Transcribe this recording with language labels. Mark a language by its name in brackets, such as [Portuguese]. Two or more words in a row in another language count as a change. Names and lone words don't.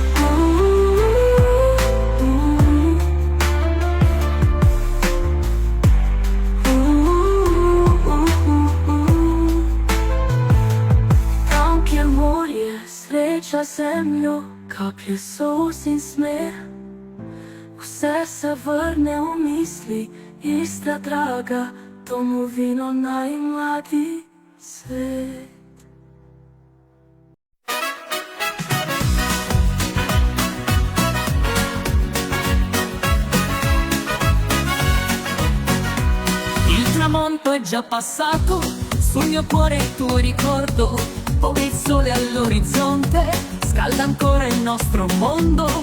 [Slovenian] Tam, kjer morje sreča zemljo, kaplje solz in smeh, vse se vrne v misli. Istra draga, domovino najmladi svet. [Italian] Il tramonto è già passato, sul mio cuore il tuo ricordo, poi il sole all'orizzonte scalda ancora il nostro mondo.